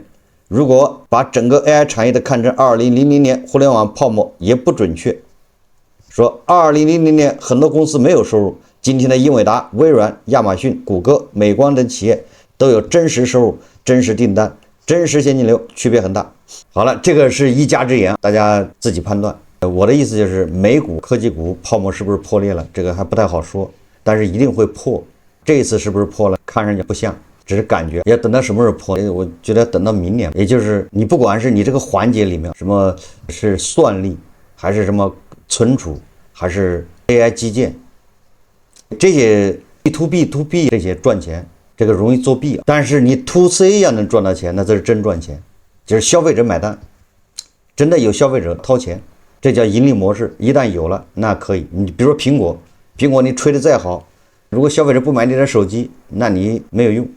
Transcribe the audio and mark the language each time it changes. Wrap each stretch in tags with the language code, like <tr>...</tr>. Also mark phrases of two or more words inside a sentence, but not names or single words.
<zh>如果把整個 AI 產業的看成2000年互聯網泡沫也不準確。說2000年很多公司沒有收入，今天的英偉達、微軟、亞馬遜、谷歌、美光等企業都有真實收入、真實訂單、真實現金流，區別很大。好了，這個是一家之言，大家自己判斷。我的意思就是美股科技股泡沫是不是破裂了，這個還不太好說，但是一定會破。這一次是不是破了，看上去不像，只是感覺。要等到什麼時候破，我覺得等到明年，也就是你不管是你這個環節裡面什麼是算力，還是什麼存儲，還是 AI 基建，這些</zh> <en>to B to B</en> <zh>這些賺錢，這個容易作弊。但是你</zh> <en>to C</en> <zh>要能賺到錢，那这是真賺錢，就是消費者買單，真的有消費者掏錢，這叫盈利模式。一旦有了，那可以。你比如說蘋果你吹得再好，如果消費者不買你的手機，那你沒有用。</zh>